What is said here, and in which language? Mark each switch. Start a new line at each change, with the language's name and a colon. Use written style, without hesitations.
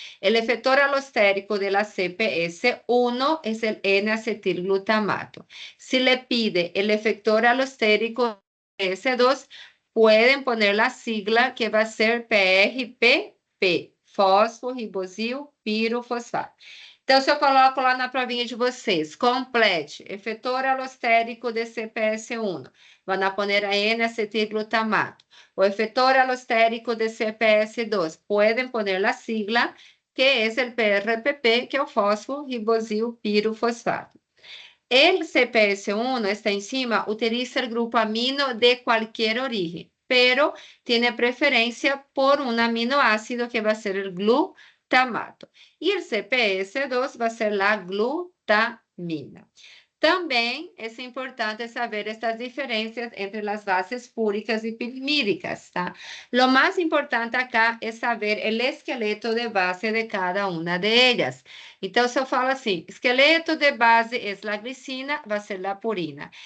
Spanish: El efector alostérico de la CPS1 es el N-acetilglutamato. Si le pide el efector alostérico S2, pueden poner la sigla que va a ser PRPP, fosforibosil pirofosfato.
Portuguese: Então, se eu coloco lá na provinha de vocês, complete, efector alostérico de CPS1,
Spanish: van a poner a
Portuguese: N-acetilglutamato.
Spanish: O efector alostérico de CPS2, pueden poner la sigla, que es el PRPP,
Portuguese: que é o fosforibosil pirofosfato.
Spanish: El CPS1, esta enzima, utiliza el grupo amino de cualquier origen, pero tiene preferencia por un aminoácido que va a ser el glutamato. Y el CPS2 va a ser la glutamina.
Portuguese: Também é importante saber estas diferenças entre as bases púricas e pirimídicas, tá? Lo mais importante acá é saber o esqueleto de base de cada uma de ellas. Então, se eu falo assim, esqueleto de base é a glicina, vai ser a purina.